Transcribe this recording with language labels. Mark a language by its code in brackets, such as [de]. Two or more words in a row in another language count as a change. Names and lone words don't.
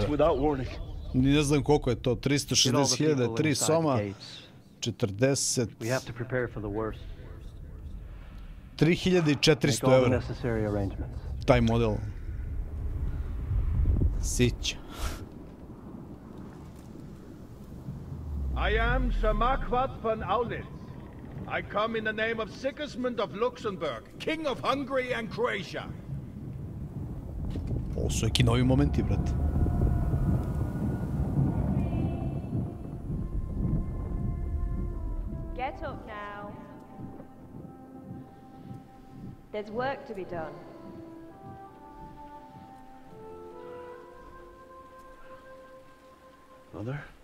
[sr] Ne znam koliko je to, 360.000, 3 soma, 40... 3.400 evra. Taj model. Sić. [en] I am Sir Marquardt von Aulitz. I come in the name of Sigismund of Luxembourg, King of Hungary and Croatia. [sr] Ovo su neki novi momenti, brate. [en] Get up now. There's work to be done. Mother?